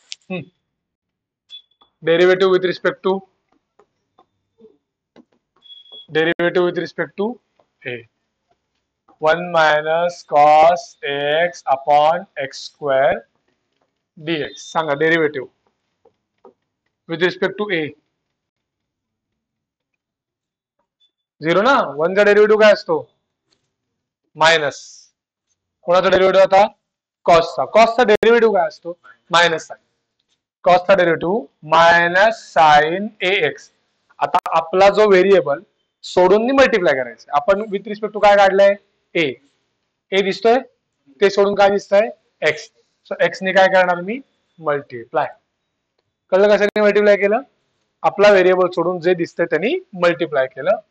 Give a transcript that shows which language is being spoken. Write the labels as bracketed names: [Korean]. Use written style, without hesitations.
[English] Derivative with respect to, derivative with respect to A. 1 minus cos x upon x square dx. [Marathi] सांगा derivative with respect to ए. 0 ना. 1 चा derivative काय असतो, minus. कोणाचा derivative आता, कॉसचा. कॉसचा derivative काय असतो, minus sign. कॉसचा derivative minus sign ए x. आता आपला जो व्हेरिएबल सोडून मल्टिप्लाय करायचं. आपण विथ रिस्पेक्ट टू काय काढलंय, ए. ए दिसतोय, ते सोडून काय दिसतंय, एक्स. सो एक्स ने काय करणार मी, मल्टिप्लाय. कळलं कशाने मल्टिप्लाय केलं, आपला व्हेरिएबल सोडून जे दिसतंय त्यांनी मल्टिप्लाय केलं.